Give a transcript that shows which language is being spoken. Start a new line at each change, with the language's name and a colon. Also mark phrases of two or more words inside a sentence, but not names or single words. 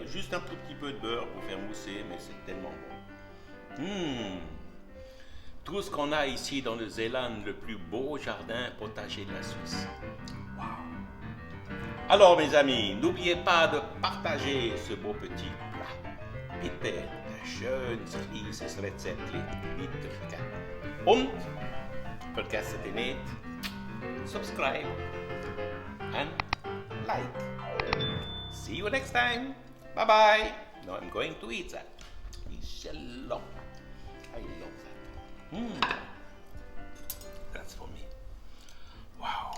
French: Juste un tout petit peu de beurre pour faire mousser, mais c'est tellement bon. Tout ce qu'on a ici dans le Zélande, le plus beau jardin potager de la Suisse. Wow. Alors mes amis, n'oubliez pas de partager ce beau petit plat.
German: Bitte schön sich dieses Rezept weitergeben. Und vergesst nicht,
English: subscribe and like. See you next time. Bye bye. Now I'm going to eat that. It's yellow. I love that. That's for me. Wow.